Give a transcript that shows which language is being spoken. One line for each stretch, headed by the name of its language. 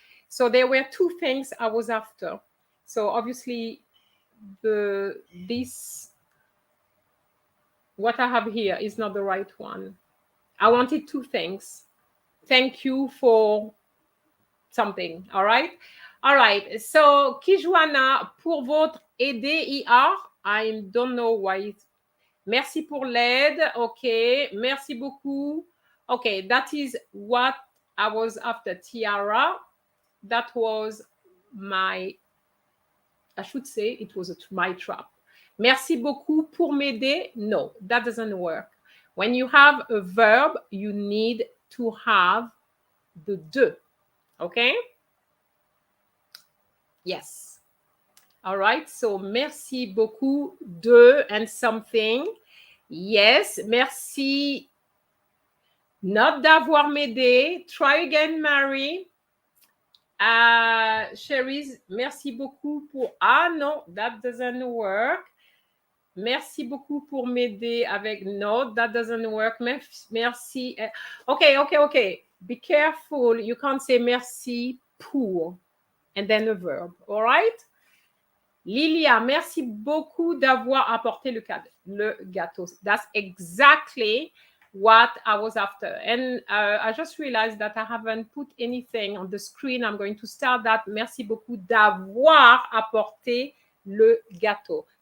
English: So there were two things I was after. So obviously this what I have here is not the right one. I wanted two things. Thank you for something. All right. All right.
French: So Kijuana, pour votre aider hier.
English: I don't know why.
French: Merci pour l'aide.
English: Okay.
French: Merci beaucoup.
English: Okay. That is what I was after. Tiara. That was my, I should say it was my trap.
French: Merci beaucoup pour m'aider.
English: No, that doesn't work. When you have a verb, you need to have the de. Okay? Yes. All right. So,
French: merci beaucoup de
English: and something. Yes.
French: Merci not d'avoir m'aidé.
English: Try again, Mary.
French: Cherise, merci beaucoup pour... Ah non,
English: that doesn't work.
French: Merci beaucoup pour m'aider avec...
English: No, that doesn't work. Merci. Okay. Be careful. You can't say merci pour and then a verb. All right?
French: Lilia, merci beaucoup d'avoir apporté le gâteau.
English: That's exactly what I was after. And I just realized that I haven't put anything on the screen. I'm going to start that.
French: Merci beaucoup d'avoir apporté le gâteau.